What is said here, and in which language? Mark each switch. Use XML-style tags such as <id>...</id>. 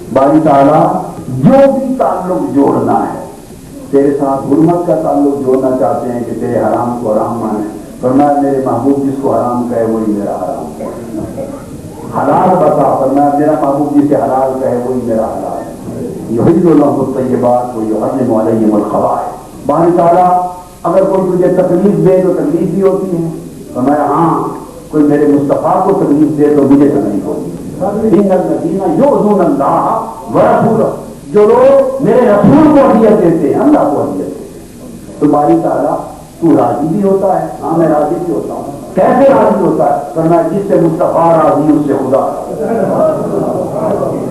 <ur>باری تعالیٰ جو بھی تعلق جوڑنا ہے تیرے ساتھ حرمت کا تعلق جوڑنا چاہتے ہیں کہ تیرے حرام کو حرام مانے, فرمایا میرے محبوب جس کو حرام کہے وہی میرا حرام ہے. حلال بتا, فرمایا میرا محبوب جسے حلال کہے وہی میرا حلال ہے.</ur> <ar>یحل لهم الطیبات ویحرم علیہم الخبائث.</ar> <ur>باری تعالیٰ اگر کوئی تجھے تکلیف دے تو تکلیف بھی ہوتی ہے, فرمایا ہاں کوئی میرے مصطفیٰ کو تکلیف دے تو مجھے تکلیف ہوتی ہے.</ur> <ar>ان الذین یؤذون اللہ ورسولہ,</ar> <ur>جو لوگ میرے رسول کو اذیت دیتے ہیں اللہ کو اذیت دیتے ہیں. تو باری تعالیٰ تو راضی بھی ہوتا ہے, ہاں میں راضی بھی ہوتا ہوں. کیسے راضی ہوتا ہے, فرمایا جس سے مصطفیٰ راضی اس سے خدا راضی.</ur>